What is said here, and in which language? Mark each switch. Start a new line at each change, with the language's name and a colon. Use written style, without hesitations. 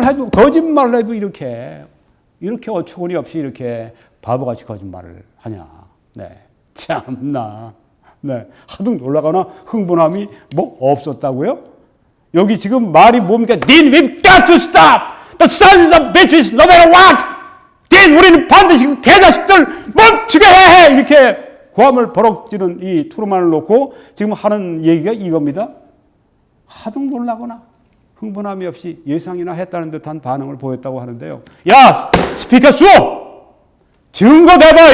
Korean: 거짓말을 해도 이렇게 어처구니 없이 이렇게 바보같이 거짓말을 하냐. 네. 참나. 네. 하등 놀라거나 흥분함이 뭐 없었다고요? 여기 지금 말이 뭡니까?
English: Dean, we've got to stop! The sons of bitches, no matter what!
Korean: Dean, 우리는 반드시 그 개자식들 멈추게 해! 이렇게 고함을 버럭지는 이 트루먼을 놓고 지금 하는 얘기가 이겁니다. 하등 놀라거나 흥분함이 없이 예상이나 했다는 듯한 반응을 보였다고 하는데요. 야! 스피커 수! 증거 대봐!